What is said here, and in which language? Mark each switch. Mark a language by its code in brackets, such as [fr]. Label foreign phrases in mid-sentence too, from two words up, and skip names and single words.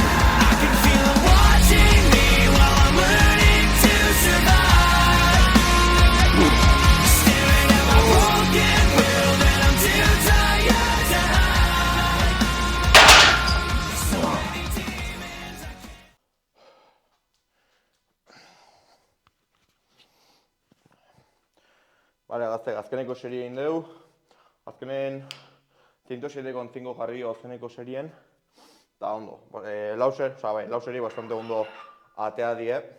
[en] I can feel them watching me while I'm learning to survive. Staring at my broken world and I'm too tired to hide. So many demons. [eu] Bale, gazte, azkeneko serie egin dugu. Azkenen 107,5 jarri azkeneko serien. Eta ondo, lau serie bastante ondo atea die.